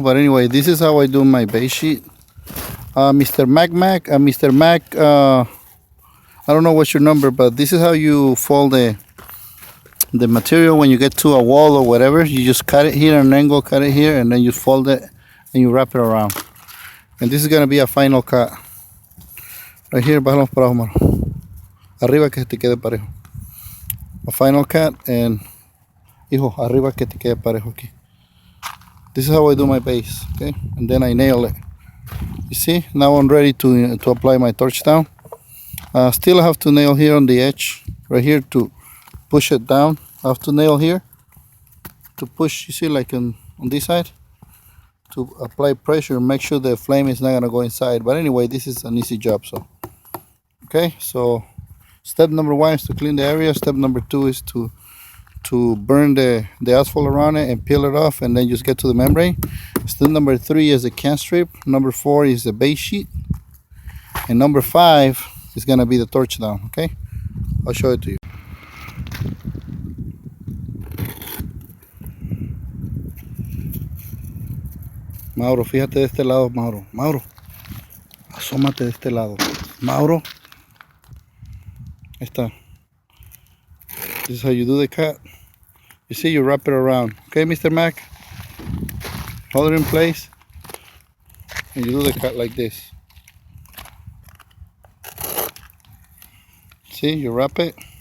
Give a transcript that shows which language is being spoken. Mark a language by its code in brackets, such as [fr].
[en] But anyway, this is how I do my base sheet. Mr. Mac, I don't know what's your number, but this is how you fold the material when you get to a wall or whatever. You just cut it here at an angle, cut it here, and then you fold it and you wrap it around. And this is gonna be a final cut. Right here, [es] bájalo para abajo, mano. Arriba que te quede parejo. [en] A final cut, and [es] hijo, arriba que te quede parejo aquí. [en] This is how I do my base, okay? And then I nail it. You see, now I'm ready to apply my torch down. Still I have to nail here on the edge, right here, to push it down. I have to nail here to push, you see, like on this side, to apply pressure and make sure the flame is not gonna go inside. But anyway, this is an easy job. So okay, so step number 1 is to clean the area. Step number 2 is to burn the asphalt around it and peel it off, and then just get to the membrane. Still number 3 is the Cant strip. Number 4 is the base sheet. And number 5 is gonna be the torch down, okay? I'll show it to you. [es] Mauro, fíjate de este lado, Mauro. Mauro, asómate de este lado. Mauro. Ahí está. [en] This is how you do the cut. You see, you wrap it around. Okay, Mr. Mac? Hold it in place. And you do the cut like this. See, you wrap it.